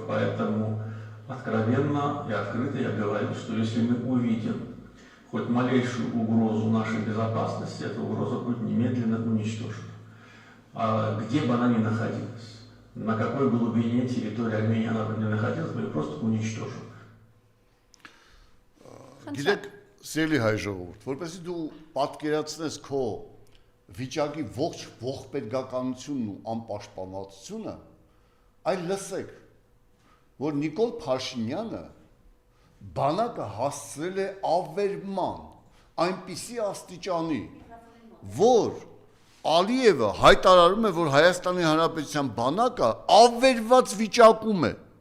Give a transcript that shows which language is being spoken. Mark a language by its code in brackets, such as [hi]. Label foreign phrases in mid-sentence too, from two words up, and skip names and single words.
[ru] Поэтому откровенно и открыто я говорю, что если мы увидим хоть малейшую угрозу нашей безопасности, эта угроза будет немедленно уничтожена. А где бы она ни находилась, на какой глубине территории Армении она бы ни находилась, мы ее просто уничтожим. [hy] Գիտեք, սիրելի հայ ժողովուրդ, որպեսզի դու պատկերացնես քո վիճակի ողջ ողբերգականությունն ու անպաշտպանվածությունը, այլ լսեք, որ Նիկոլ Փաշինյանը բանակը հասցրել է ավերման այնպիսի աստիճանի, որ Ալիևը հայտարարում է, որ Հայաստանի Հանրապետության բանակը ավերված վիճակում է,